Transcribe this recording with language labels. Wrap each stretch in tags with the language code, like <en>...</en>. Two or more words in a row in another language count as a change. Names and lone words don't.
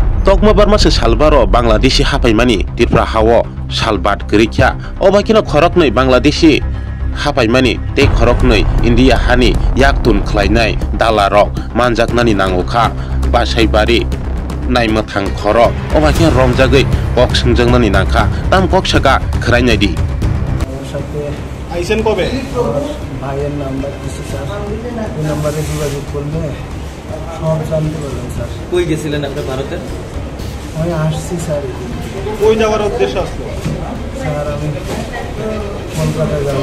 <trp>Tokma barmase salbaro Bangladeshi hapaimani tirpra hawo salbat gerikya obakino khoroknoi Bangladeshi hapaimani te khoroknoi India hani yaktun khlainai dalarok manjaknani nangokha basaibari naimthang khoro obakino romjagoi kok singjangnani nangkha tam kok saka khrainai di</trp> <bn>আইসেন কবে ভাইয়ের নাম্বার দিছি স্যার এই নম্বরে যোগাযোগ করলে সব জানতে পারবেন স্যার। কই গেছিলেন আপনি ভারতে? আমি আসছি স্যার। কই যাওয়ার উদ্দেশ্য আসলো? স্যার আমি কলকাতা যাব।</bn>